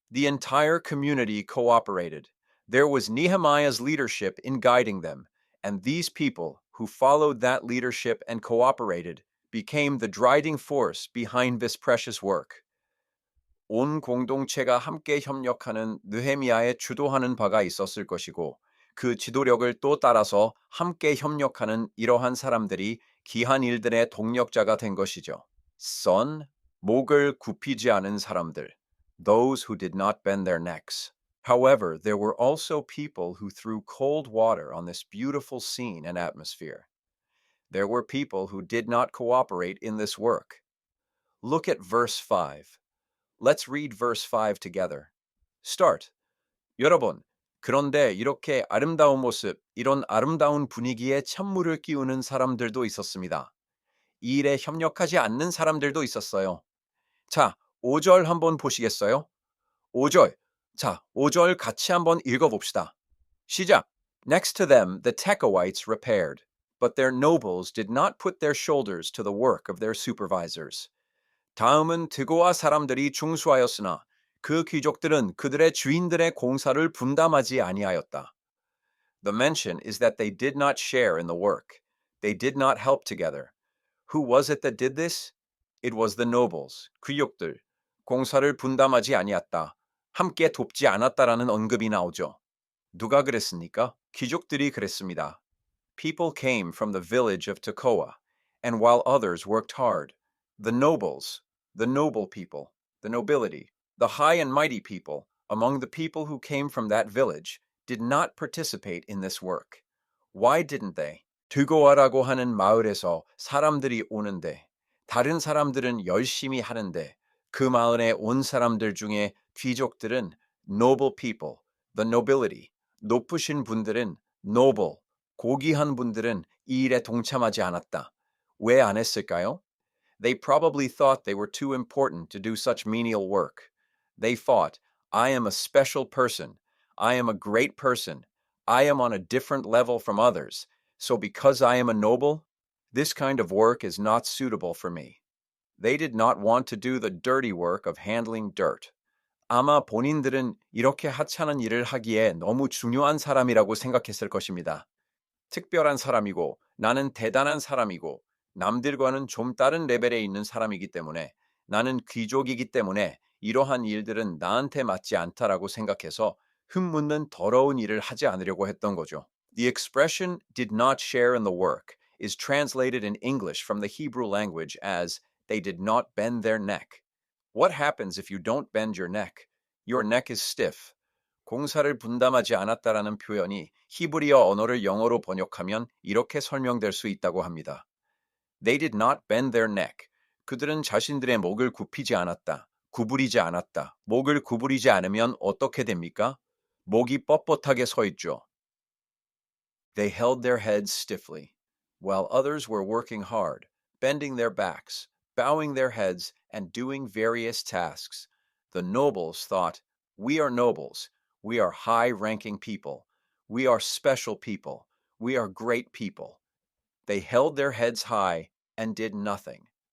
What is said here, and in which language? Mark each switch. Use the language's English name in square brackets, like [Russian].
[English] The entire community cooperated. There was Nehemiah's leadership in guiding them, and these people who followed that leadership and cooperated became the driving force behind this precious work. [Korean] 온 공동체가 함께 협력하는 느헤미야에 주도하는 바가 있었을 것이고 그 지도력을 또 따라서 함께 협력하는 이러한 사람들이 귀한 일들의 동력자가 된 것이죠. [English] Son, [Korean] 목을 굽히지 않은 사람들, [English] those who did not bend their necks. However, there were also people who threw cold water on this beautiful scene and atmosphere. There were people who did not cooperate in this work. Look at verse 5. Let's read verse 5 together. Start. [Korean] 여러분, 그런데 이렇게 아름다운 모습, 이런 아름다운 분위기에 찬물을 끼우는 사람들도 있었습니다. 이 일에 협력하지 않는 사람들도 있었어요. 자, 5절 한번 보시겠어요? 5절. 자, 5절 같이 한번 읽어봅시다. 시작. [English] Next to them, the Tekoites repaired, but their nobles did not put their shoulders to the work of their supervisors. [Korean] 다음은 드고아 사람들이 중수하였으나 그 귀족들은 그들의 주인들의 공사를 분담하지 아니하였다. [English] The mention is that they did not share in the work. They did not help together. Who was it that did this? It was the nobles, 귀족들. [Korean] 공사를 분담하지 아니했다. 함께 돕지 않았다라는 언급이 나오죠. 누가 그랬습니까? 귀족들이 그랬습니다. [English] People came from the village of Tekoa, and while others worked hard, the nobles, the noble people, the nobility, the high and mighty people, among the people who came from that village, did not participate in this work. Why didn't they? [Korean] 드고아라고 하는 마을에서 사람들이 오는데, 다른 사람들은 열심히 하는데, 그 마을에 온 사람들 중에 귀족들은 [English] noble people, the nobility, [Korean] 높으신 분들은 noble, 고귀한 분들은 이 일에 동참하지 않았다. 왜 안 했을까요? [English] They probably thought they were too important to do such menial work. They thought, I am a special person. I am a great person. I am on a different level from others. So because I am a noble, this kind of work is not suitable for me. They did not want to do the dirty work of handling dirt. [Korean] 아마 본인들은 이렇게 하찮은 일을 하기에 너무 중요한 사람이라고 생각했을 것입니다. 특별한 사람이고 나는 대단한 사람이고 남들과는 좀 다른 레벨에 있는 사람이기 때문에 나는 귀족이기 때문에 이러한 일들은 나한테 맞지 않다라고 생각해서 흠묻는 더러운 일을 하지 않으려고 했던 거죠. [English] The expression did not share in the work is translated in English from the Hebrew language as they did not bend their neck. What happens if you don't bend your neck? Your neck is stiff. [Korean] 공사를 분담하지 않았다라는 표현이 히브리어 언어를 영어로 번역하면 이렇게 설명될 수 있다고 합니다. [English] They did not bend their neck. [Korean] 그들은 자신들의 목을 굽히지 않았다. 구부리지 않았다. 목을 구부리지 않으면 어떻게 됩니까? 목이 뻣뻣하게 서 있죠. [English] They held their heads stiffly, while others were working hard, bending their backs, bowing their heads, and doing various tasks. The nobles thought, "We are nobles. We are high-ranking people. We are special people. We are great people." They held their heads high and did nothing.